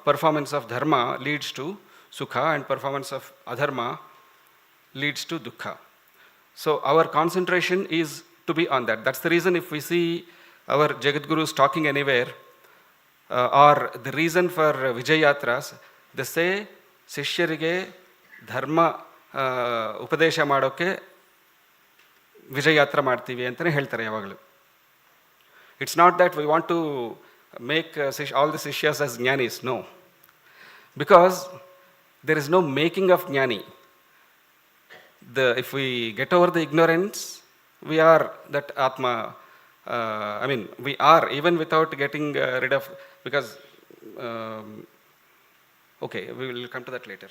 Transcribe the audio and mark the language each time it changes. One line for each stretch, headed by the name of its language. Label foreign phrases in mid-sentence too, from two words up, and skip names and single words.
English: Performance of dharma leads to sukha, and performance of adharma leads to dukkha. So our concentration is to be on that. That's the reason if we see our Jagat Gurus talking anywhere, or the reason for Vijayatras, they say
Kannada: ಶಿಷ್ಯರಿಗೆ ಧರ್ಮ ಉಪದೇಶ ಮಾಡೋಕೆ ವಿಜಯಯಾತ್ರೆ ಮಾಡ್ತೀವಿ ಅಂತಲೇ ಹೇಳ್ತಾರೆ ಯಾವಾಗಲೂ.
English: It's not that we want to make all the shishyas as jnanis, no. Because there is no making of jnani. If we get over the ignorance, we are that Atma. We are, even without getting rid of, because, okay, we will come to that later.